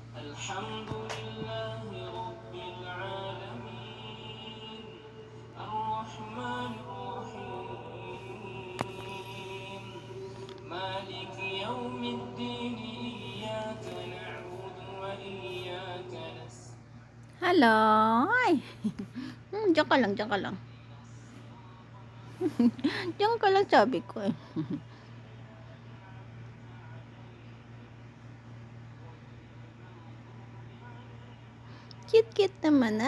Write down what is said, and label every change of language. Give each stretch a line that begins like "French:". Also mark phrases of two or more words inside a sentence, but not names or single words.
Arabic: الحمد لله رب العالمين الرحمن الرحيم مالك يوم الدين إياك نعبد وإياك نستعين.
English: Hello. Ay.
Filipino: Diyan ka lang, diyan ka lang. Diyan ka lang sabi ko eh. Cute naman ah.